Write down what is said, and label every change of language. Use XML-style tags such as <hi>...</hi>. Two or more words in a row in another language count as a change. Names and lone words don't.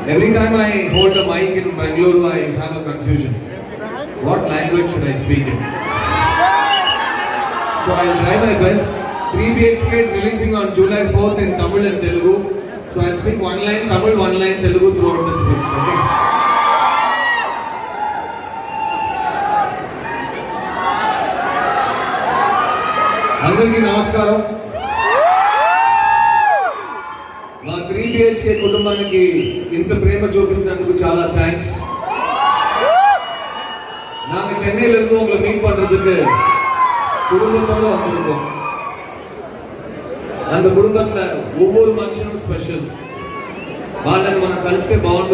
<en>Every time I hold a mic in Bangalore, I have a confusion. What language should I speak in? So I'll try my best. 3 BHK is releasing on July 4th in Tamil and Telugu. So I'll speak one line Tamil, one line Telugu throughout the speech.</en> <te>Okay? అందరికీ నమస్కారం. మా 3 BHK కుటుంబానికి ఇంత ప్రేమ చూపించినందుకు చాలా థ్యాంక్స్.</te> <ta>நாங்க சென்னையில இருந்து உங்களை மீட் பண்றதுக்கு குடும்பத்தோட வந்திருக்கோம். அந்த குடும்பத்துல ஒவ்வொரு மனுஷனும் ஸ்பெஷல்.</ta> <te>వాళ్ళని మనం కలిస్తే బాగుంటుంది.</te>